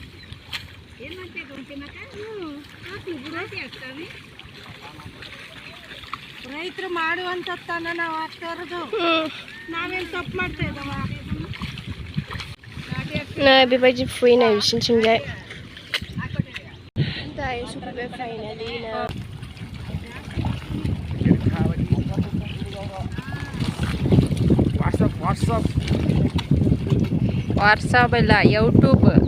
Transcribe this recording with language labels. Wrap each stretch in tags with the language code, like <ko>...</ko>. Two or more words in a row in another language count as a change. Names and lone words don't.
<kn>ರೈತರು ಮಾಡುವಂತನ್ನ ನಾವು ಆಗ್ತಾ ಇರೋದು ನಾವೇನು ತಪ್ಪು ಮಾಡ್ತಾ ಇದ್ದವ</kn> <brx>बेबायदि फुयो नै बिसिनिथिंजाय दायो सफैबाय फाइनालि</brx> <kn>WhatsApp ಇಲ್ಲ YouTube</kn>